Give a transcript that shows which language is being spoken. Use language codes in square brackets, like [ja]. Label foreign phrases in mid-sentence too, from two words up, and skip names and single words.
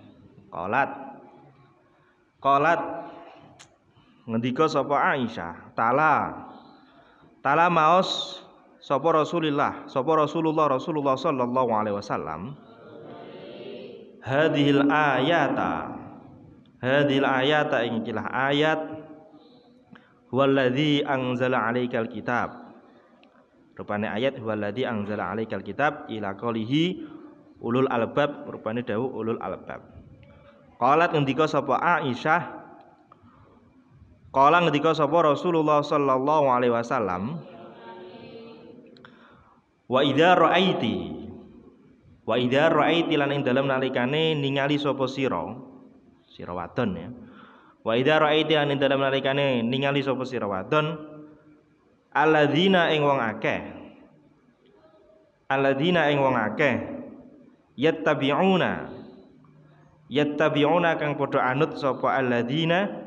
[jv] qalat ngendika sapa Aisyah tala maos sapa Rasulullah [ar] صلى الله عليه وسلم هذه الآية [jv] ing kilah ayat [ar] هو الذي أنزل عليك الكتاب. [jv] Rupane ayat [ar] هو الذي أنزل عليك الكتاب إلى قوله أولو الألباب, [jv] rupane dawuh [ar] أولو الألباب. [jv] Qalat ngendika sapa Aisyah, qala ngendika sapa Rasulullah [ar] صلى الله عليه وسلم, وإذا رأيت [jv] lan ing dalem nalikane ningali sapa sira wadon ya. [ar] وإذا رأيت [jv] lan ing dalem nalikane ningali sapa sira wadon alladzina ing wong akeh yattabi'una kang padha anut sapa alladzina